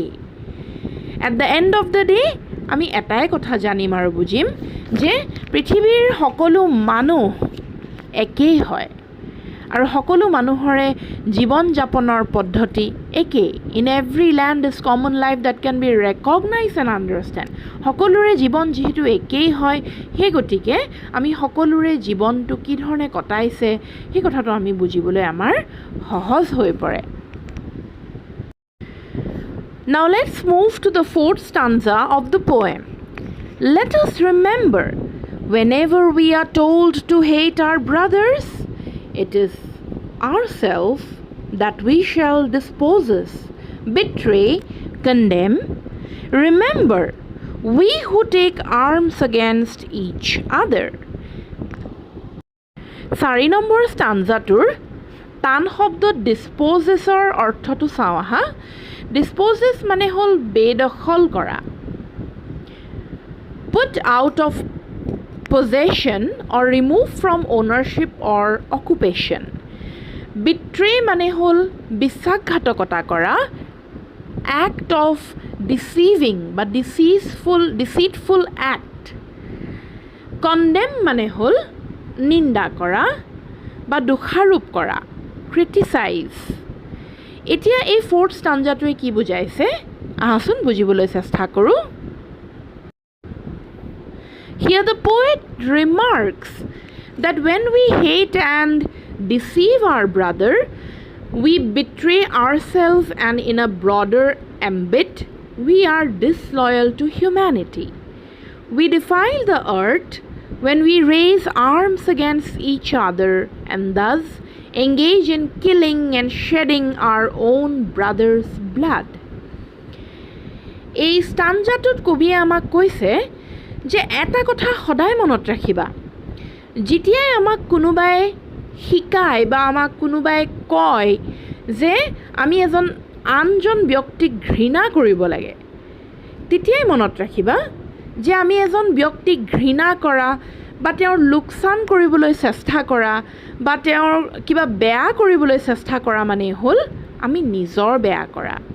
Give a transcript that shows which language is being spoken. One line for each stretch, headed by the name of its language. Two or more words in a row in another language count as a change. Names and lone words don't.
English: at the end of the day
Assamese: আমি এটাই কথা জানিম আৰু বুজিম যে পৃথিৱীৰ সকলো মানুহ একেই হয় আৰু সকলো মানুহৰে জীৱন যাপনৰ পদ্ধতি একেই।
English: In every land is common life that can be recognize and understand.
Assamese: সকলোৰে জীৱন যিহেতু একেই হয়, সেই গতিকে আমি সকলোৰে জীৱনটো কি ধৰণে কটাইছে সেই কথাটো আমি বুজিবলৈ আমাৰ সহজ হৈ পৰে।
English: Now let's move to the fourth stanza of the poem. Let us remember, whenever we are told to hate our brothers, it is ourselves that we shall dispose, betray, condemn. Remember, we who take arms against each other.
Assamese: 4 নম্বৰ ষ্টাঞ্জাটোৰ টান শব্দ ডিছপ'জেছৰ অৰ্থটো চাওঁ আহা। ডিছপ'জেছ মানে হ'ল বেদখল কৰা,
English: put out of possession or remove from ownership or occupation.
Assamese: Betray মানে হ'ল বিশ্বাসঘাতকতা কৰা,
English: act of deceiving বা deceitful act.
Assamese: Condemn মানে হ'ল নিন্দা কৰা বা দোষাৰোপ কৰা, criticize. এতিয়া এই ফ'ৰ্থ ষ্টাঞ্জাটোৱে কি বুজাইছে আহাচোন বুজিবলৈ চেষ্টা কৰোঁ।
English: Here the poet remarks that when we hate and deceive our brother, we betray ourselves, and in a broader ambit, we are disloyal to humanity. We defile the earth when we raise arms against each other and thus engage in killing and shedding our own brother's blood.
Assamese: এই ষ্টাঞ্জাটোত কবিয়ে আমাক কৈছে যে এটা কথা সদায় মনত ৰাখিবা, যেতিয়াই আমাক কোনোবাই শিকায় বা আমাক কোনোবাই কয় যে আমি আনজন ব্যক্তিক ঘৃণা কৰিব লাগে, তেতিয়াই মনত ৰাখিবা যে আমি এজন ব্যক্তিক ঘৃণা কৰা বা তেওঁৰ লোকচান কৰিবলৈ চেষ্টা কৰা বা তেওঁৰ কিবা বেয়া কৰিবলৈ চেষ্টা কৰা মানে হ'ল আমি নিজৰ বেয়া কৰা।